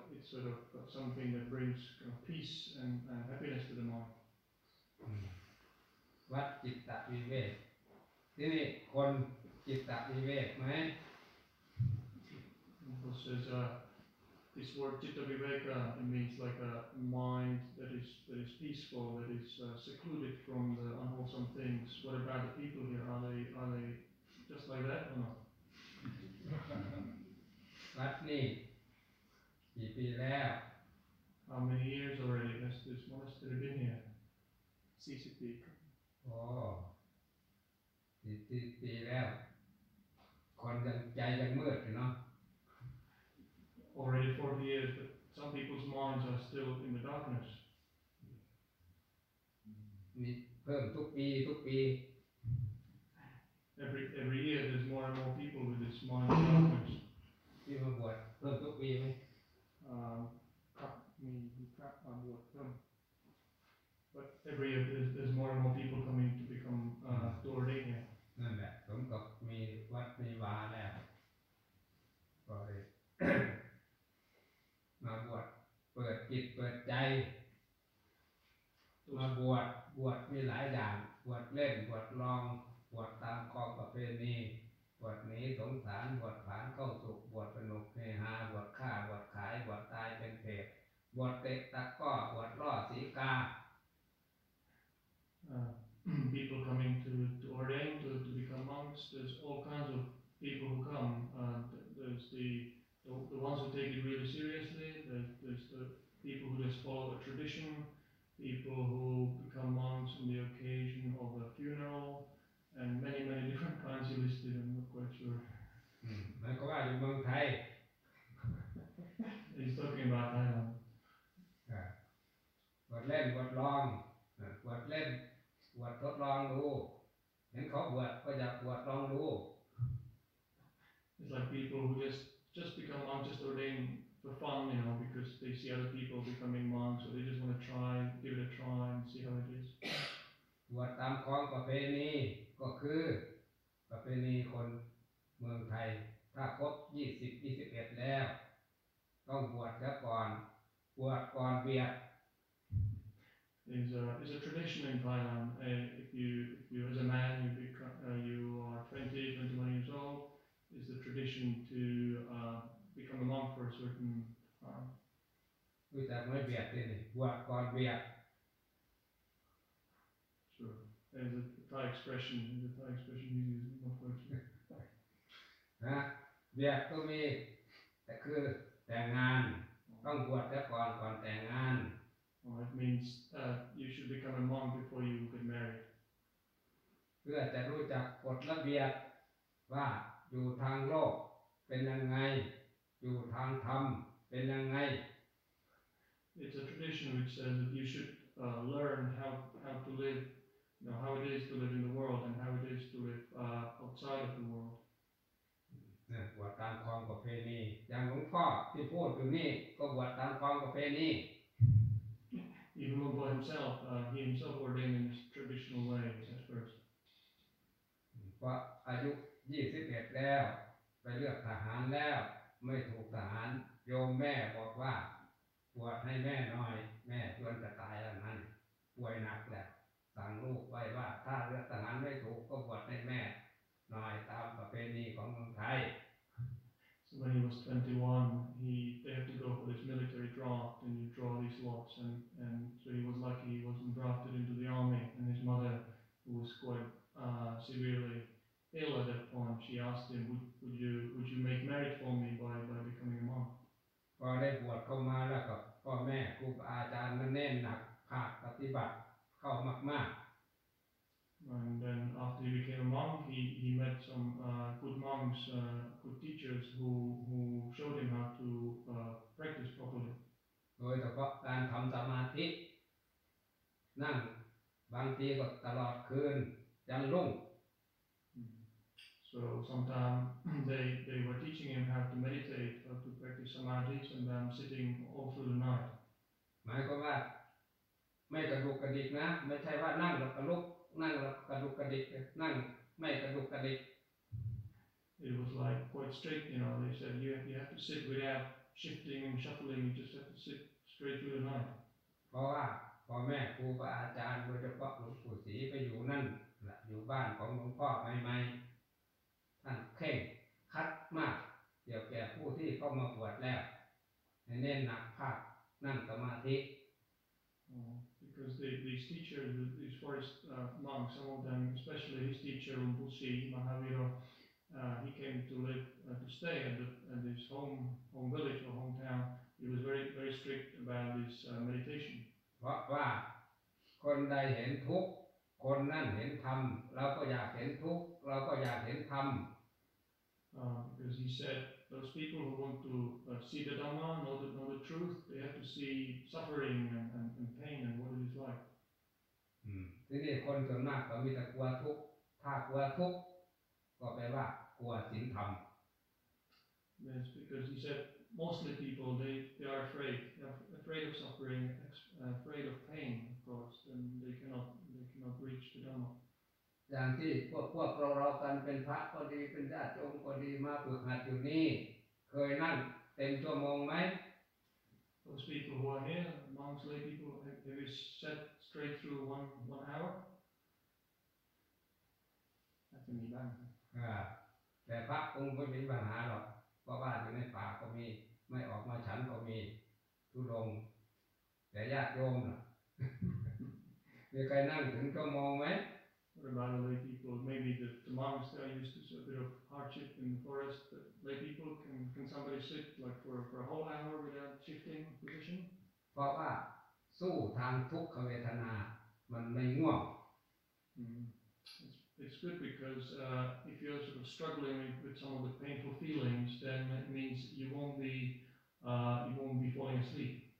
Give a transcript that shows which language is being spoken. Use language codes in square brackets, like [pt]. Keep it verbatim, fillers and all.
[en] Sort of got something that brings kind of peace and, and happiness to the mind. [th] วัดจิตตวิเวกที่นี่คนจิตตวิเวกมั้ย [en] says, uh, this word citta viveka, it means like a mind that is that is peaceful, that is uh, secluded from the unwholesome things. What about the people here? Are they are they just like that or not? [th] วัดนี่กี่ปีแล้ว [en] How many years already has this monastery been here? forty-six ปี [th] อ๋อสี่สิบปีแล้วคนยังใจยังมืดอยู่เนาะ [en] Already forty years, but some people's minds are still in the darkness. [th] มีเพิ่มทุกปีทุกปี [en] Every every year there's more and more people with this mind in darkness. [th] ที่มาบวชเพิ่มทุกปีไหม ครับมีครับมาบวชเพิ่ม [en] but every year there's, there's more and more people coming to become uh, Dorade เนี่ย [th] นั่นแหละสมกับมีวัดมีวาแล้วก็เลย มาบวชเปิดจิตเปิดใจมาบวชบวชมีหลายอย่างบวชเล่นบวชลองบวชตามคอประเพณีบวชหนีสงสารบวชผ่านเข้าสุขบวชสนุกเฮฮาบวชฆ่าบวชขายบวชตายเป็นเปรตบวชเตะตะก้อบวชล่อสีกา [en] uh, People coming to to ordain to to become monks. There's all kinds of people who come. Uh, there's the, the the ones who take it really seriously. There's, there's the people who just follow a tradition. People who become monks on the occasion of a funeral. And many many different kinds you listed. I'm not quite sure. [th] หมายความว่าอยู่เมืองไทย [en] He's talking about Thailand. [th] อ่าบวชเล่นบวชลองบวชเล่นบวชทดลองดูเห็นเขาบวชก็อยากบวชลองดู [en] It's like people who just just become monks, just ordained for fun, you know, because they see other people becoming monks, so they just want to try, give it a try, and see how it is. [th] บวชตามคองประเพณีก็คือประเพณีคนเมืองไทยถ้าครบยี่สิบ ยี่สิบเอ็ดแล้วต้องบวชแล้วก่อนบวชก่อนเบียด [en] It's a, it's a tradition in Thailand. Uh, if you if you as a man you become, uh, you are twenty, twenty-one years old, it's the tradition to uh, become a monk for a certain time. [th] รู้จักไม่เบียดนี่บวชก่อนเบียด [en] Sure. There's a Thai expression. The Thai expression uses not quite sure. [th] นะเบียดก็มีแต่คือแต่งงานต้องบวชแล้วก่อนก่อนแต่งงาน [en] Well, it means uh, you should become a monk before you get married. [th] เพื่อจะรู้จักกฎระเบียบว่าอยู่ทางโลกเป็นยังไงอยู่ทางธรรมเป็นยังไง [en] It's a tradition which says that you should uh, learn how how to live. Know how it is to live in the world and how it is to live uh, outside of the world. [th] นะบวชตามความประเพณีอย่างหลวงพ่อที่พูดอยู่นี่ก็บวชตามความประเพณี [en] Even Lumpo himself, uh, he himself ordained in his traditional way at first. [th] พออายุยี่สิบเอ็ดแล้วไปเลือกทหารแล้ว ไม่ถูกทหารโยมแม่บอกว่าบวชให้แม่หน่อยแม่ชวนจะตายแล้วนั้นป่วยหนักแหละสั่งลูกไว้ว่าถ้าเลือกทหารไม่ถูกก็บวชให้แม่หน่อยตามประเพณีของเมืองไทย [en] So when he was twenty-one, he they have to go for this military draft, and you draw these lots, and, and so he was lucky he wasn't drafted into the army. And his mother, who was quite uh, severely ill at that point, she asked him, "Would, would you would you make marriage for me by, by becoming a monk?" [th] พอได้บวชเข้ามาแล้วกับพ่อแม่ครูอาจารย์นั้นแน่นหนักภาคปฏิบัติเข้ามากๆ [en] And then after he became a monk, he, he met some uh, good monks, uh, good teachers who, who showed him how to uh, practice properly. [th] โดยเฉพาะการทำสมาธินั่งบางทีก็ตลอดคืนยันรุ่ง [en] So sometimes they, they were teaching him how to meditate, how to practice samadhi, sometimes sitting all through the night. [th] หมายความว่าไม่กระดุกกระดิกนะไม่ใช่ว่านั่งแล้วก็ลุกนั่งกระดุกกระดิกนั่งไม่กระดุกกระดิก [en] It was like quite strict, you know. They said you have, you have to sit without shifting and shuffling. You just have to sit straight through the night. [th] เพราะว่าพ่อแม่ครูอาจารย์โดยเฉพาะหลวงปู่ศรีไปอยู่นั่นอยู่บ้านของหลวงพ่อใหม่ๆท่านเคร่งคัดมากเกี่ยวแก่ผู้ที่เข้ามาบวชแล้วเน้นหนักภาคนั่งสมาธิ Oh. [en] Because they, these teachers, these forest uh, monks, some of them, especially his teacher Rinpoche Mahavira, uh, he came to live uh, to stay at, the, at his home home village or hometown. He was very very strict about his uh, meditation. [th] เพราะว่าคนใดเห็นทุกข์คนนั้นเห็นธรรมเราก็อยากเห็นทุกข์เราก็อยากเห็นธรรม [en] Uh, because he said those people who want to uh, see the Dhamma, know the, know the truth, they have to see suffering and, and, and pain and what it is like. [th] ทีนี้คนส่วนมากก็มีแต่กลัวทุกข์ถ้ากลัวทุกข์ก็แปลว่ากลัวศีลธรรม [en] Yes, because he said mostly people, they, they are afraid. They are afraid of suffering, afraid of pain, of course, and they cannot, they cannot reach the Dhamma. [th] อย่างที่พวกพวกเราเรากันเป็นพระก็ดีเป็นญาติโยมก็ดีมาฝึกหัดอยู่นี่เคยนั่งเต็มชั่วโมงไหม [en] Those people who are here, monks, lay people, have you sat straight through one one hour? [th] อาจจะมีบ้าง อ่าแต่พระคงไม่มีปัญหาหรอกเพราะว่าอยู่ในป่าก็มีไม่ออกมาฉันก็มีทุรงแต่ญาติโยมน่ะ มีใครนั่งถึงชั่วโมงไหม [en] What about the lay people? Maybe the, the monks they are used to a bit of hardship in the forest. But lay people can can somebody sit like for for a whole hour without shifting position? [th] เพราะว่าสู้ทางทุกขเวทนามันไม่ง่วง Mm. [en] It's, it's good because uh, if you're sort of struggling with some of the painful feelings, then that means you won't be uh, you won't be falling asleep.